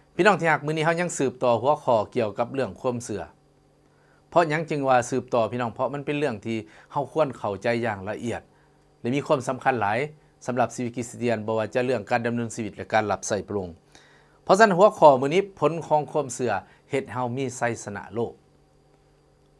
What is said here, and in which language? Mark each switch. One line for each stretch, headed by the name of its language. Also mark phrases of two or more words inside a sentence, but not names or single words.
Lao: ພີ່ນ້ອງທີ່ຮັກ ມື້ນີ້ເຮົາຍັງສືບຕໍ່ຫົວຂໍ້ກ່ຽວກັບ ເລື່ອງຄວາມເຊື່ອ ເພາະຫຍັງຈຶ່ງວ່າສືບຕໍ່พี่ນ້ອງ ເພາະມັນເປັນເລື່ອງທີ່ເຮົາຄວນເຂົ້າໃຈຢ່າງລະອຽດ ແລະ ມີຄວາມສຳຄັນຫຼາຍ ສຳລັບຊີວິດຄຣິສເຕຽນ ບໍ່ວ່າຈະເລື່ອງການດຳເນີນຊີວິດ ແລະ ການຮັບໃຊ້ພະອົງ. ເພາະສະນັ້ນຫົວຂໍ້ມື້ນີ້ ຜົນຂອງຄວາມເຊື່ອ ເຮັດໃຫ້ເຮົາມີໄຊຊະນະໂລກ.